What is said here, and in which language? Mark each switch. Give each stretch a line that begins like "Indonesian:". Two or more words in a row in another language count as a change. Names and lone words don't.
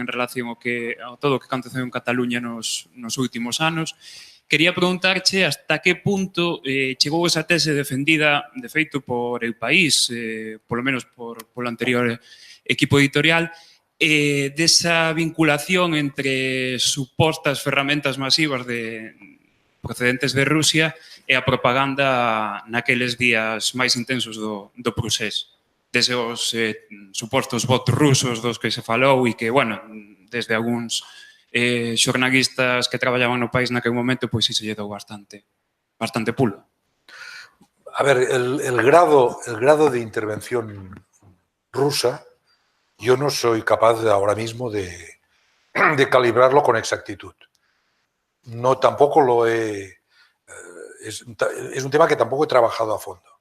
Galician: en relación ao todo o que aconteceu en Cataluña nos últimos anos, quería preguntarche hasta que punto chegou esa tese defendida, de feito, por El País, polo menos polo anterior equipo editorial, desa vinculación entre supostas ferramentas masivas procedentes de Rusia e a propaganda naqueles días máis intensos do procés. Deses supostos votos rusos dos que se falou e que, bueno, desde algúns xornalistas que traballaban no país naquele momento, pois sí se lle dou bastante pulo.
Spanish: A ver, el grado de intervención rusa, yo no soy capaz ahora mismo de calibrarlo con exactitud. No, tampoco lo he... Es un tema que tampoco he trabajado a fondo.